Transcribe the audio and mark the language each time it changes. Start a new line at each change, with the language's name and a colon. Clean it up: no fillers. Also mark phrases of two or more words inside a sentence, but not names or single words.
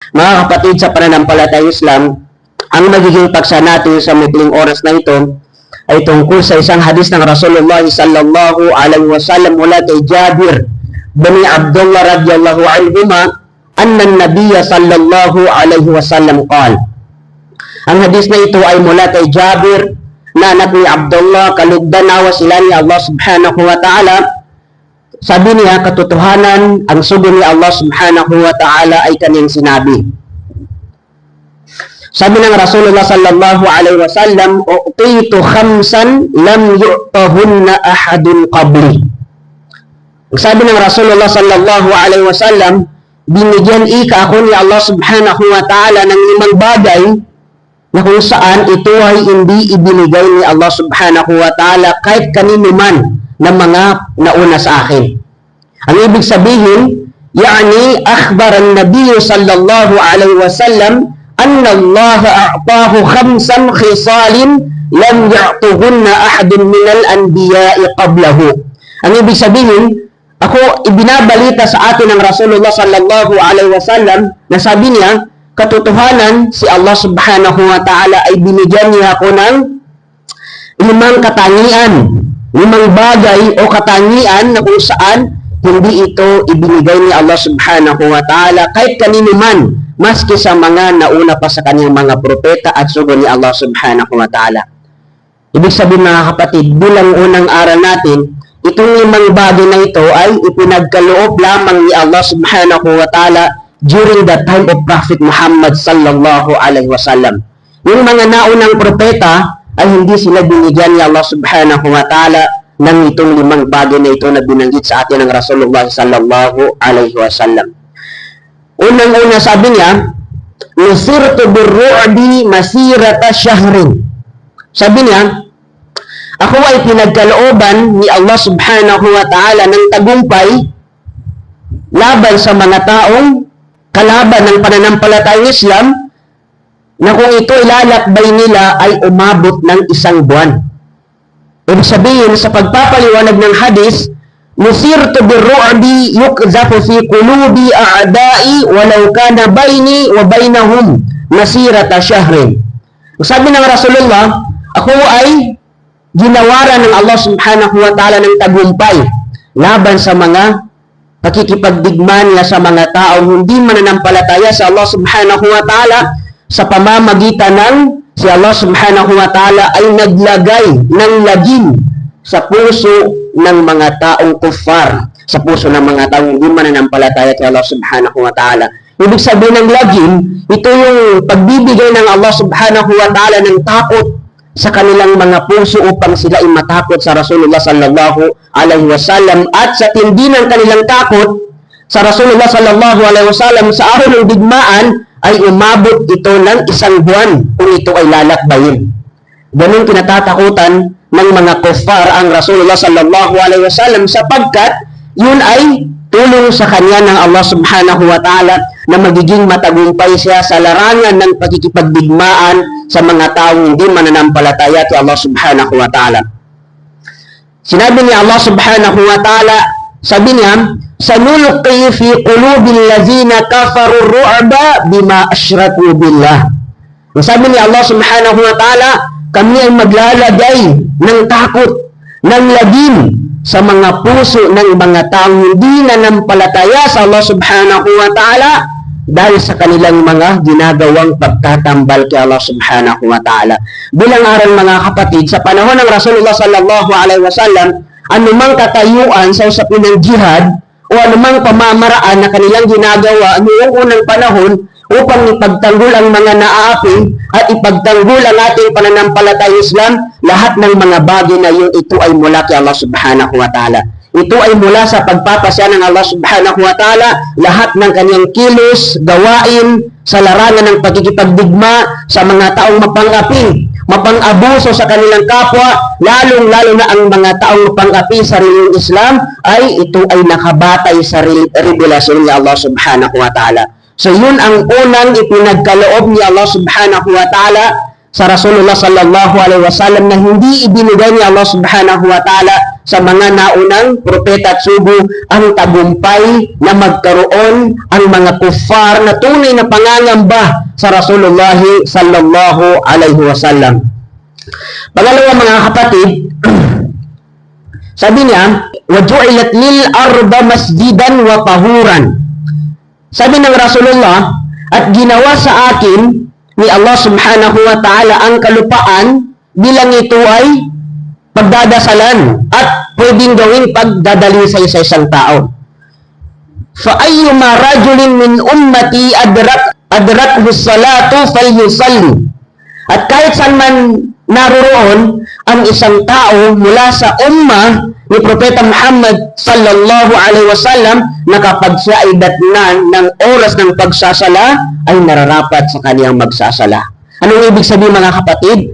Filipino: Mga kapatid sa pananampalatayang Islam, ang magiging paksa natin sa madaling oras na ito ay tungkol sa isang hadis ng Rasulullah
Arabic: صلى الله عليه وسلم
Filipino: mula kay Jabir bin Abdullah
Arabic: رضي الله عنهما أن النبي صلى الله عليه وسلم قال.
Filipino: Ang hadis na ito ay mula kay Jabir na anak ni Abdullah, kalugdan nawa sila ni Allah
Arabic: سبحانه وتعالى.
Filipino: Sabi niya, katotohanan, ang sugo ni Allah
Arabic: سبحانه وتعالى
Filipino: ay kaniyang sinabi. Sabi ng
Arabic: Rasulullah صلى الله عليه وسلم، أعطيت خمسا لم يعطهن أحد قبلي.
Filipino: Sabi ng
Arabic: Rasulullah صلى الله عليه وسلم,
Filipino: binigyan ika ako ni Allah
Arabic: سبحانه وتعالى
Filipino: ng 5 bagay na kung saan ito ay hindi ibinigay ni Allah
Arabic: سبحانه وتعالى
Filipino: kahit kanino man na mga nauna sa akin. Ang ibig sabihin,
Arabic: يعني أخبر النبي صلى الله عليه وسلم أن الله أعطاه 5 خصال لم يعطهن أحد من الأنبياء قبله.
Filipino: Ang ibig sabihin, ako ibinabalita sa atin ng Rasulullah
Arabic: صلى الله عليه وسلم
Filipino: na sabi niya, katotohanan si Allah
Arabic: سبحانه وتعالى
Filipino: ay binigyan niya ako ng 5 katangian, 5 bagay o katangian na kung saan hindi ito ibinigay ni Allah
Arabic: سبحانه وتعالى
Filipino: kahit kanino man, maski sa mga nauna pa sa kanyang mga propeta at sugo ni Allah
Arabic: سبحانه وتعالى.
Filipino: Ibig sabihin mga kapatid, bilang unang aral natin, itong 5 bagay na ito ay ipinagkaloob lamang ni Allah
Arabic: سبحانه وتعالى
English: during the time of Prophet Muhammad
Arabic: صلى الله عليه وسلم.
Filipino: Yung mga naunang propeta ay hindi sila binigyan ni Allah
Arabic: سبحانه وتعالى
Filipino: ng itong 5 bagay na ito na binanggit sa atin ng Rasulullah
Arabic: صلى الله عليه وسلم.
Filipino: Unang-una sabi niya,
Arabic: نصرت بالرعب مسيرة شهر.
Filipino: Sabi niya, ako ay pinagkalooban ni Allah
Arabic: سبحانه وتعالى
Filipino: ng tagumpay laban sa mga taong kalaban ng pananampalatayang Islam na kung ito ilalakbay nila ay umabot ng 1 buwan. Ibig sabihin, sa pagpapaliwanag ng hadis,
Arabic: نصرت بالرعب يقذف في قلوب أعدائي ولو كان بيني وبينهم مسيرة شهر.
Filipino: Sabi ng Rasulullah, ako ay ginawaran ng Allah
Arabic: سبحانه وتعالى
Filipino: ng tagumpay laban sa mga pakikipagdigma niya sa mga taong hindi mananampalataya sa Allah
Arabic: سبحانه وتعالى
Filipino: sa pamamagitan ng si Allah
Arabic: سبحانه وتعالى
Filipino: ay naglagay ng lagim sa puso ng mga taong kuffar, sa puso ng mga taong hindi mananampalataya kay Allah
Arabic: سبحانه وتعالى.
Filipino: Ibig sabihin ng lagim, ito yung pagbibigay ng Allah
Arabic: سبحانه وتعالى
Filipino: ng takot sa kanilang mga puso upang sila ay matakot sa Rasulullah
Arabic: صلى الله عليه وسلم,
Filipino: at sa tindi ng kanilang takot sa Rasulullah
Arabic: صلى الله عليه وسلم
Filipino: sa araw ng digmaan ay umabot ito ng 1 buwan kung ito ay lalakbayin. Ganun kinatatakutan ng mga kuffar ang Rasulullah
Arabic: صلى الله عليه وسلم
Filipino: sapagkat yun ay tulong sa kanya ng Allah
Arabic: سبحانه وتعالى
Filipino: na magiging matagumpay siya sa larangan ng pagkikipagdigmaan sa mga taong hindi mananampalataya kay Allah
Arabic: سبحانه وتعالى.
Filipino: Sinabi ni
Arabic: Allah سبحانه وتعالى,
Filipino: sabi niya,
Arabic: سنلقي في قلوب الذين كفروا الرعب بما أشركوا بالله.
Filipino: Sabi ni
Arabic: Allah سبحانه وتعالى,
Filipino: kami ay maglalagay ng takot, ng lagim sa mga puso ng mga taong hindi nanampalataya sa Allah
Arabic: سبحانه وتعالى
Filipino: dahil sa kanilang mga ginagawang pagtatambal kay Allah
Arabic: سبحانه وتعالى.
Filipino: Bilang aral mga kapatid, sa panahon ng Rasulullah
Arabic: صلى الله عليه وسلم,
Filipino: anumang katayuan sa usapin ng jihad o anumang pamamaraan na kanilang ginagawa noong unang panahon upang ipagtanggol ang mga naaapi at ipagtanggol ang ating pananampalatayang Islam, lahat ng mga bagay na yun, ito ay mula kay Allah
Arabic: سبحانه وتعالى.
Filipino: Ito ay mula sa pagpapasya ng Allah
Arabic: سبحانه وتعالى,
Filipino: lahat ng kanyang kilos, gawain, sa larangan ng pagkikipagdigma sa mga taong mapang-api, mapang-abuso sa kanilang kapwa, lalong-lalo na ang mga taong mapang-api sa relihiyong Islam, ay ito ay nakabatay sa revelasyon ni Allah
Arabic: سبحانه وتعالى.
Filipino: So yun ang unang ipinagkaloob ni Allah
Arabic: سبحانه وتعالى
Filipino: sa Rasulullah
Arabic: صلى الله عليه وسلم
Filipino: na hindi ibinigay ni Allah
Arabic: سبحانه وتعالى
Filipino: sa mga naunang propeta at sugo ang tagumpay na magkaroon ang mga kuffar na tunay na pangangamba sa Rasulullah
Arabic: صلى الله عليه وسلم.
Filipino: Pangalawa mga kapatid, sabi niya,
Arabic: وَجُعِلَتْ لِلْأَرْضَ مَسْجِدًا وَطَهُورًا.
Filipino: Sabi ng Rasulullah, at ginawa sa akin ni Allah
Arabic: سبحانه وتعالى
Filipino: ang kalupaan bilang ito ay pagdadasalan at pwedeng gawing pagdadalisay sa isang tao.
Arabic: فَأَيُّمَا رَجُلٍ مِّنْ أُمَّتِي أَدْرَكْهُ الصَّلَاةُ فَلْيُصَلِّ.
Filipino: At kahit saan man naroroon ang isang tao mula sa ummah ni Propeta Muhammad
Arabic: صلى الله عليه وسلم
Filipino: na kapag siya ay datnan ng oras ng pagsasala ay nararapat sa kaniyang magsasala. Anong ibig sabihin mga kapatid?